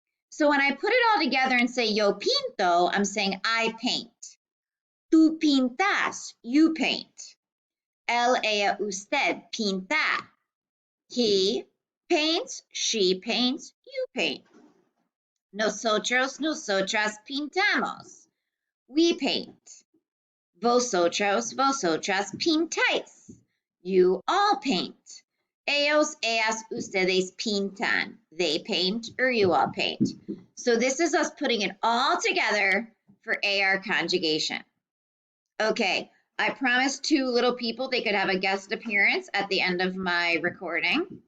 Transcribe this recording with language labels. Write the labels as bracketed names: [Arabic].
[English] So when I put it all together and say [Spanish] yo pinto, [English] I'm saying I paint. [Spanish] Tú pintas, [English] you paint. [Spanish] El, ella, usted pinta. [English] He paints, she paints, you paint. [Spanish] Nosotros, nosotras pintamos. [English] We paint. [Spanish] Vosotros, vosotras pintáis. [English] You all paint. [Spanish] Ellos, ellas, ustedes pintan. [English] They paint or you all paint. So this is us putting it all together for AR conjugation. Okay, I promised 2 little people they could have a guest appearance at the end of my recording.